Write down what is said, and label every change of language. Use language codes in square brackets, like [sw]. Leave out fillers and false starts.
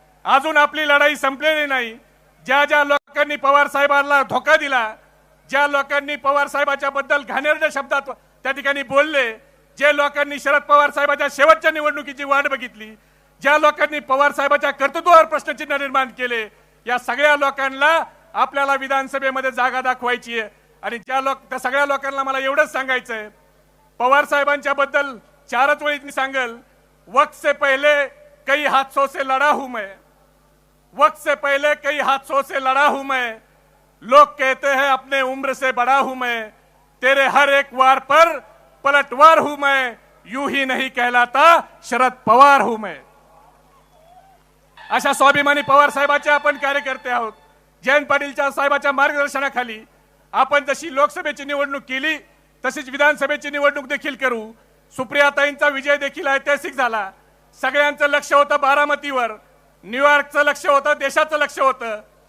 [mr] अजून आपली लढाई संपलेली नाही. ज्या ज्या लोकांनी पवार साहेबांना धोका दिला, ज्या लोकांनी पवार साहेबांच्या बद्दल घाणेरड्या शब्दात त्या ठिकाणी बोलले, जे लोकांनी शरद पवार साहेबांच्या शेवटच्या निवडणुकीची वाट बघितली, ज्या लोकांनी पवार साहेबांच्या कर्तृत्वावर प्रश्नचिन्ह निर्माण केले, या सगळ्या लोकांना आपल्याला विधानसभेमध्ये जागा दाखवायची आहे. आणि त्या सगळ्या लोकांना मला एवढंच सांगायचंय, पवार साहेबांच्या बद्दल 4च वेळी मी सांगल, [hi] वक्त से पहले कई हादसों से लड़ा हूं मैं, वक्त से पहले कई हादसों से लड़ा हूं मैं, लोग कहते हैं अपने उम्र से बड़ा हूं मैं, तेरे हर एक वार पर पलटवार हूं मैं, यूं ही नहीं कहलाता शरद पवार हूं मैं. [mr] अशा स्वाभिमानी पवार साहेबांचे आपण कार्यकर्ते आहोत. जयंत पाटीलच्या साहेबांच्या मार्गदर्शनाखाली आपण जशी लोकसभेची निवडणूक केली तशीच विधानसभेची निवडणूक देखील करू. सुप्रियाताईंचा विजय देखील ऐतिहासिक झाला. सगळ्यांचं लक्ष होतं बारामतीवर, न्यूयॉर्कचं लक्ष होतं, देशाचं लक्ष होतं.